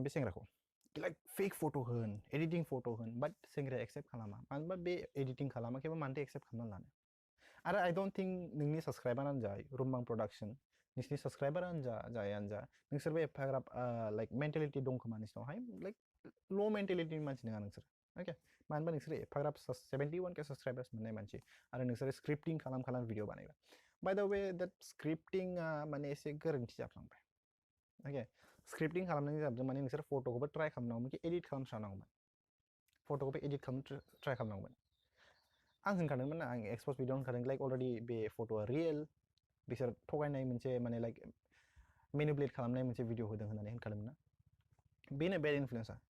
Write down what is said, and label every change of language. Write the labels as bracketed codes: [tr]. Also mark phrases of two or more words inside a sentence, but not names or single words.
[brx] बे सेंग्राखौ [en] like fake photo [brx] होन [en] editing photo [brx] होन but सेंग्राया एक्सेप्ट खालामा मानोबा बे editing खालामाखैबा मानोथो एक्सेप्ट खालामना लानो आरो [en] I don't think [brx] नोंनि साबस्क्राइबारानो जा रुमबां प्रडाक्शन नोंसिनि साबस्क्राइबारानो जायानो जा नोंसोरबो एफाग्राब [en] like mentality [brx] दं खोमा नोंसिनावहाय [en] like low mentality [brx] मानसि नङा नोंसोर ओके मानोबा नोंसोर एफाग्राब 71K साबस्क्राइबार्स मोननाय मानसि आरो नोंसोर स्क्रिप्टिं खालाम भिडिअ बानायग्रा [en] by the way that [brx] स्क्रिप्टिंआ माने एसे गोरोन्थि जाफ्लांबाय ओके स्क्रिप्टिं खालामनायनि जाबजों माने नोंसोर फट'खौबो ट्राइ खालामनांगौमोन कि एडिट खालामस्रानांगौमोन फट'खौबो एडिट खालामनो ट्राइ खालामनांगौमोन आं होनखादोंमोन ना आं एक्सप'ज भिडिअ होनखादों [en] like already [brx] बे फट'आ रियेल बिसोर थगायनाय मोनसे माने [en] like manipulate [brx] खालामनाय मोनसे भिडिअ होदों होननानै होनखादोंमोन ना बेनो [en] bad influence